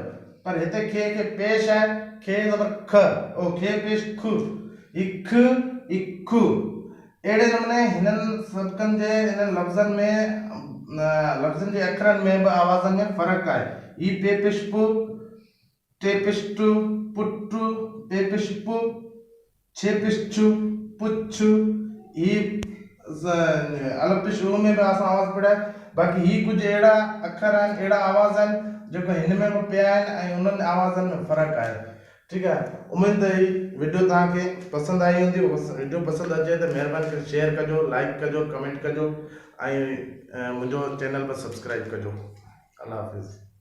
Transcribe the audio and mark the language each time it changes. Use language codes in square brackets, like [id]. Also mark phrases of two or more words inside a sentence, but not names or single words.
[sd] पर हिते खे पेश आहे, खे ज़बर ख, ओ खे पेश खु, ही ख, ही खु। अहिड़े नमूने हिननि सबकनि जे हिन लफ़्ज़नि में, लफ़्ज़नि जे अखरनि में बि आवाज़नि में फ़र्क़ु आहे। ही पे पेश पु, टे पेश टु, पुट, पे पेश पु, छे पेश छु, पुछ। ही अलफ़ पेश उ में बि असां आवाज़ पढ़िया। बाक़ी ही कुझु अहिड़ा अखर आहिनि, अहिड़ा आवाज़ आहिनि जेको हिन में बि पिया आहिनि ऐं उन्हनि आवाज़नि में फ़र्क़ु आहे। ठीकु आहे। उमेद त ही वीडियो तव्हांखे पसंदि आई हूंदी। वीडियो पसंदि अचे त महिरबानी करे शेयर कजो, लाइक कजो, कमेंट कजो ऐं मुंहिंजो चैनल पर सब्सक्राइब कजो।